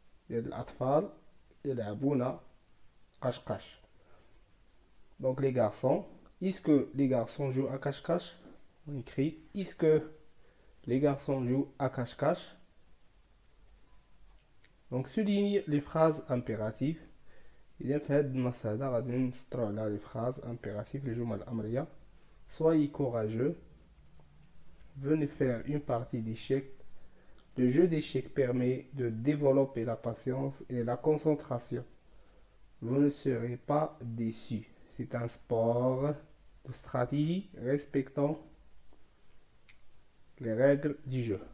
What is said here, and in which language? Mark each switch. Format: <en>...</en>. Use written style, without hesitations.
<ar>الأطفال يلعبون قش-قش.</ar> <fr>Donc les garçons, est-ce que les garçons jouent à cache-cache? On écrit, est-ce que les garçons jouent à cache-cache? Donc souligne les phrases impératives.</fr> <ar>إذا في هذا النص هذا غادي نسطرو على</ar> <fr>les phrases impératives</fr> <ar>الجمل الأمرية.</ar> <fr>Soyez courageux. Venez faire une partie d'échecs. Le jeu d'échecs permet de développer la patience et la concentration. Vous ne serez pas déçus. C'est un sport de stratégie respectant les règles du jeu.</fr>